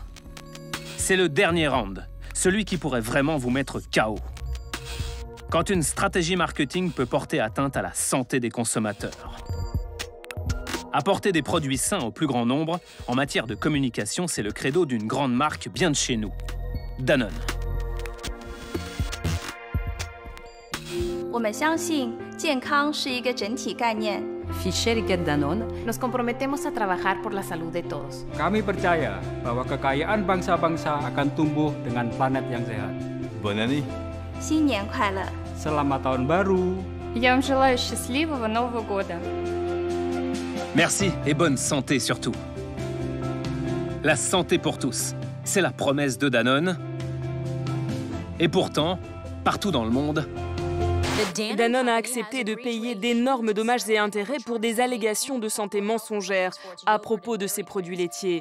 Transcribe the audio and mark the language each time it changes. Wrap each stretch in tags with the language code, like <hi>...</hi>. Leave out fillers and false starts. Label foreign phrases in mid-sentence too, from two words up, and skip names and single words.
<fr>C'est le dernier round, celui qui pourrait vraiment vous mettre KO. Quand une stratégie marketing peut porter atteinte à la santé des consommateurs. Apporter des produits sains au plus grand nombre, en matière de communication, c'est le credo d'une grande marque bien de chez nous, Danone.</fr> <zh>我们相信健康是一个整体概念。</zh> <es>Ficheriket Danone, nos comprometemos a trabajar por la salud de todos.</es> <id>Kami percaya bahwa kekayaan bangsa-bangsa akan tumbuh dengan planet yang sehat.</id> <fr>Bonne année.</fr> <zh>新年快乐.</zh> <id>Selamat tahun baru.</id> <ru>Я вам желаю счастливого Нового года.</ru> <fr>Merci et bonne santé surtout. La santé pour tous, c'est la promesse de Danone. Et pourtant, partout dans le monde, Danone a accepté de payer d'énormes dommages et intérêts pour des allégations de santé mensongères à propos de ses produits laitiers.</fr>